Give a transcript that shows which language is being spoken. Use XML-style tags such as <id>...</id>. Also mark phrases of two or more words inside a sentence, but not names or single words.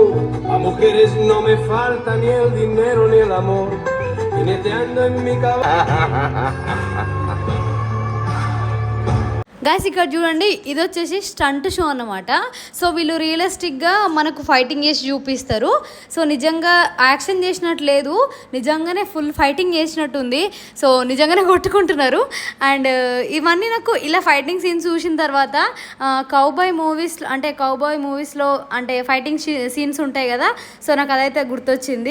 <es>A mujeres no me falta ni el dinero ni el amor. Jineteando en mi caballo.</es> <te>గైస్ ఇక్కడ చూడండి, ఇది వచ్చేసి</te> <en>stunt show</en> <te>అన్నమాట. సో వీళ్ళు రియలిస్టిక్గా మనకు ఫైటింగ్ చేసి చూపిస్తారు. సో నిజంగా యాక్షన్ చేసినట్టు లేదు, నిజంగానే</te> <en>full fighting</en> <te>చేసినట్టు ఉంది. సో నిజంగానే కొట్టుకుంటున్నారు. అండ్ ఇవన్నీ నాకు ఇలా</te> <en>fighting scenes</en> <te>చూసిన తర్వాత</te> <en>cowboy moviesలో</en> <te>అంటే</te> <en>fighting scenes</en> <te>ఉంటాయి కదా, సో నాకు అదైతే గుర్తొచ్చింది.</te>